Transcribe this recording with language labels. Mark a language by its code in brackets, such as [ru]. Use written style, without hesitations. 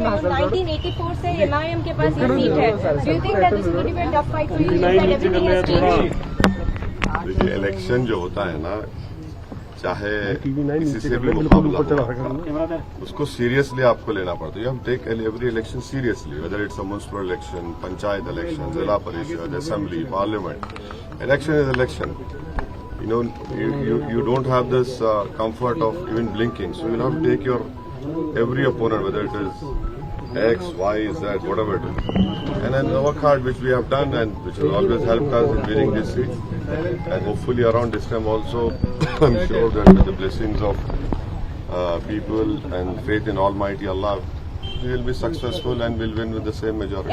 [hi] 1984 से MIM के पास ये सीट है. [en] Do you think that this is going to be a tough fight for you? That everything has changed. [hi] देखिए, election जो होता है ना, चाहे किसी से भी मुकाबला हो, उसको सीरियसली आपको लेना पड़ता है। [en] you have to take every election seriously, whether it's a municipal election, [hi] panchayat election, जिला परिषद, assembly, parliament. [en] Election is election. You know, you don't have this comfort of even blinking. So you'll have to take your every opponent, whether it is X, Y, Z, whatever it is, and then work hard, which we have done, and which will always help us in winning this seat. And hopefully around this time also, I'm sure that with the blessings of people and faith in Almighty Allah, we will be successful and will win with the same majority.